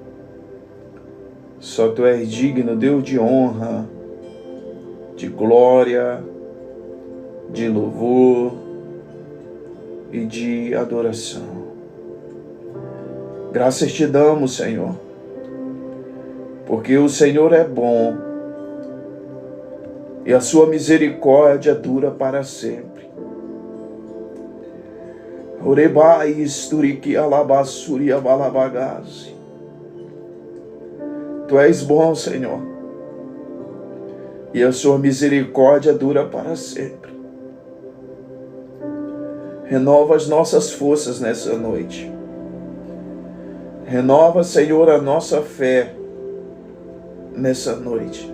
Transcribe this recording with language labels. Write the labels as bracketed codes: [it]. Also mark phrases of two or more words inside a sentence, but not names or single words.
[pt] Só tu és digno, Deus de honra, de glória, de louvor e de adoração. Graças te damos, Senhor, porque o Senhor é bom e a sua misericórdia dura para sempre. Orebai isturiki alabassuri abalabagazi. Tu és bom, Senhor, e a sua misericórdia dura para sempre. Renova as nossas forças nessa noite. Renova, Senhor, a nossa fé nessa noite.